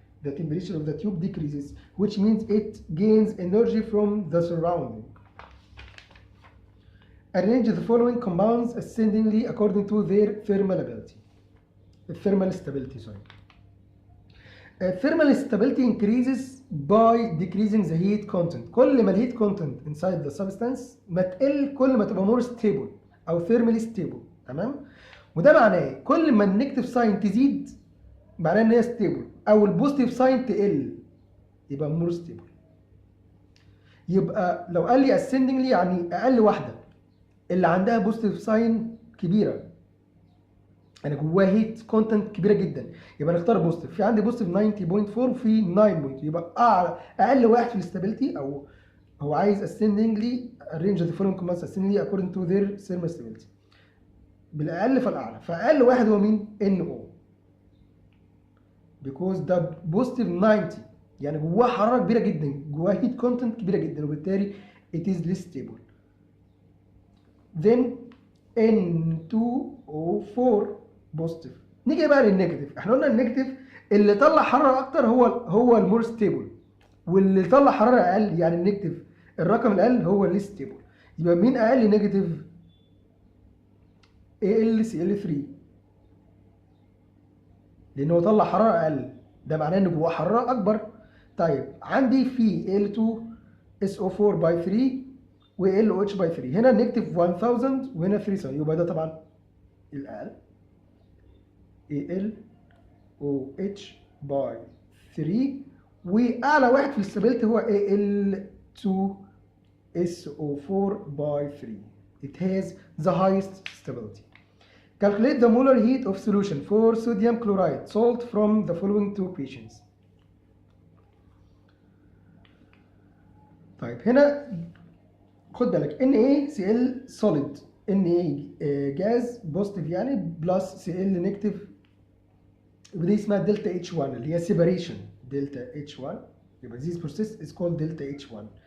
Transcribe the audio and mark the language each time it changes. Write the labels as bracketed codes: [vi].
[en] The temperature of the tube decreases which means it gains energy from the surrounding. Arrange the following compounds ascendingly according to their thermal ability. Thermal stability, sorry. Thermal stability increases by decreasing the heat content. [ar] كل ما الهيت content inside the substance ما تقل كل ما تبقى [en] more stable [ar] أو [en] thermally stable، [ar] تمام؟ وده معناه إيه؟ كل ما النيجاتيف ساين تزيد معناه إن هي stable، أو البوزيتيف ساين تقل يبقى more stable. يبقى لو قال لي ascendingly يعني أقل واحدة اللي عندها بوزيتيف ساين كبيرة، انا جواه هيت كونتنت كبيره جدا، يبقى نختار بوزيتيف. في عندي بوزيتيف 90.4 وفي 9. يبقى اقل واحد في الاستابيليتي، او هو عايز [en] ascendingly arrange the following compounds ascendingly according to their thermal stability. [ar] بالاقل فالاعلى، فاقل واحد هو مين؟ NO because ده بوزيتيف 90 يعني جواه حراره كبيره جدا، جواه هيت كونتنت كبيره جدا، وبالتالي [en] it is less stable. Then N2O4 positive. [ar] نيجي بقى للنيجاتيف. احنا قلنا النيجاتيف اللي طلع حراره اكتر هو المور ستيبل، واللي طلع حراره اقل يعني النيجاتيف الرقم الاقل هو اللي ستيبل. يبقى مين اقل نيجاتيف؟ AlCl3 لان هو طلع حراره اقل، ده معناه ان جواه حراره اكبر. طيب عندي في Al2SO4 باي 3 وLOH باي 3، هنا نيجاتيف 1000 وهنا 3000، يبقى ده طبعا الاقل ALOH باي 3، واعلى واحد في الاستابيليتي هو Al2SO4 باي 3. [en] It has the highest stability. Calculate the molar heat of solution for sodium chloride salt from the following two equations. [ar] طيب هنا خد بالك NaCl solid Na جاز بوزيتيف يعني بلس Cl نيجاتيف، ودي اسمها دلتا H1 اللي هي separation دلتا H1، يبقى [en] this process is called [ar] دلتا H1.